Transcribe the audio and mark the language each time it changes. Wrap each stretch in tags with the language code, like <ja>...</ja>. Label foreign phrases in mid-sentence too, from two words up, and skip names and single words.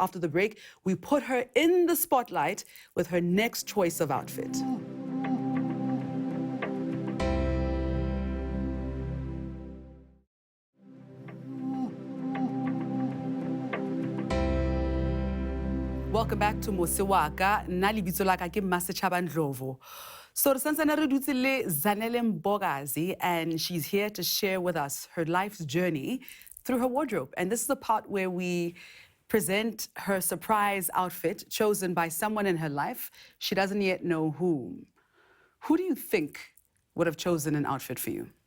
<en>After the break, we put her in the spotlight with her next choice of outfit. Welcome back to Mose Waka.</en> <st>Nna lebitso la ka ke Masechaba Ndlovu. So re santsane re dutse le Zanele Mbokazi,</st> <en>and she's here to share with us her life's journey through her wardrobe. And this is the part where we present her surprise outfit chosen by someone in her life. She doesn't yet know whom. Who do you think would have chosen an outfit for you?</en>